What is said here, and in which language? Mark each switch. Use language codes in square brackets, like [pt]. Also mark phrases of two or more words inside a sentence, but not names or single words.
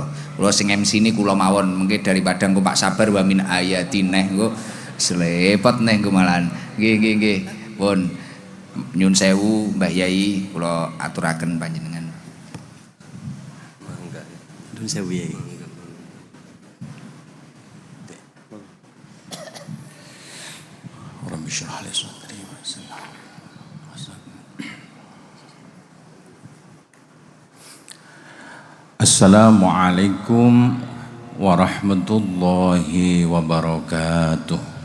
[jv] Kula sing MC ini kula mawon, mengke daripada engko Pak Sabar [ar] ومن آياته [jv] engko slepot neh engko malahan. Nggih. Pun nyun sewu Mbah Yai kula aturaken panjenengan. Mangga. Nyun sewu Yai. [ar] رب اشرح لي صدري ويسر. السلام عليكم ورحمة الله وبركاته.